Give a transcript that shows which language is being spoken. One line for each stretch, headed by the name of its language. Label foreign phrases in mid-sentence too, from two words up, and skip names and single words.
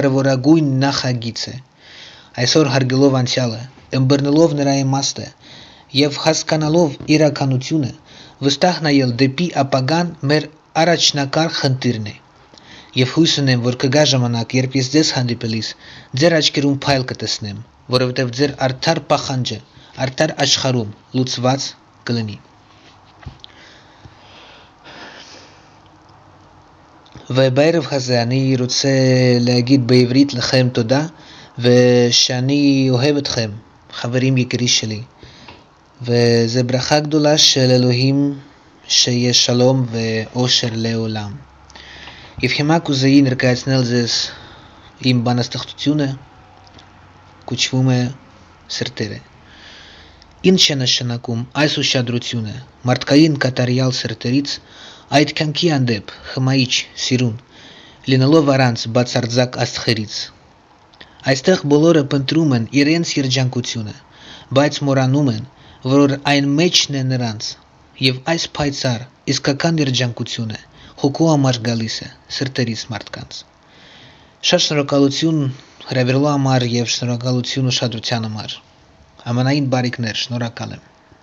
Armenian: կարևորագույն նախագիծը։ Այսօր հարգելով անցյալը, ըմբռնելով նրա իմաստը, եւ հասկանալով իրականությունը վստահ նայել դեպի ապագան մեր առաջնակարգ խնդիրն է եւ հույս ունեմ որ կգա ժամանակ երբ ես ձեզ հանդիպելիս ձեր աչքերում փայլ կտեսնեմ որովհետեւ ձեր արդար պախանջը արդար աշխարհում լուծված կլինի
Hebrew: ובערב הזה אני רוצה להגיד בעברית לכם תודה ושאני אוהב אתכם חברים יקרים שלי וזה ברכה גדולה של אלוהים שיש שלום ואושר לעולם
Armenian: Եվ հիմա կուզեի ներկայացնել ձեզ իմ բանաստեղծությունը կոչվում է սրտերը Ինչ է նշանակում այս ուշադրությունը մարդկային կատարյալ սրտերից այդ կյանքի հանդեպ խմայիչ սիրուն լինելով առանց բացարձակ աստղերից Այստեղ բոլորը փնտրում են իրենց երջանկությունը բայց մոռանում են որ այն մեջն է նրանց եւ այս փայծառ իսկական երջանկությունը հոգու համար գալիս է սրտերից մարդկանց Շատ շնորհակալություն հրավիրելու համար եւ շնորհակալություն ուշադրության համար Ամենայն բարիքներ շնորհակալ եմ